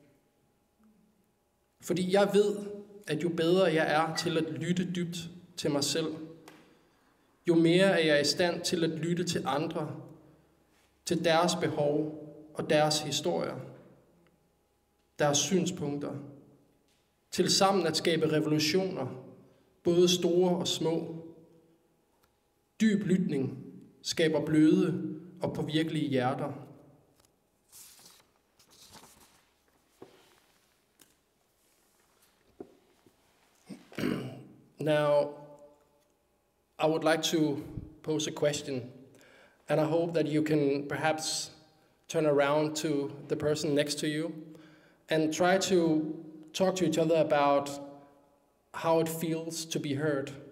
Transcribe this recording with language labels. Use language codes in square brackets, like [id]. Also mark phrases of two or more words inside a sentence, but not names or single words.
[da] Fordi jeg ved, at jo bedre jeg er til at lytte dybt til mig selv, jo mere er jeg i stand til at lytte til andre, til deres behov og deres historier, deres synspunkter, til sammen at skabe revolutioner, både store og små. Dyb lytning skaber bløde og påvirkelige hjerter. [en] Now, I would like to pose a question, and I hope that you can perhaps turn around to the person next to you and try to talk to each other about how it feels to be heard.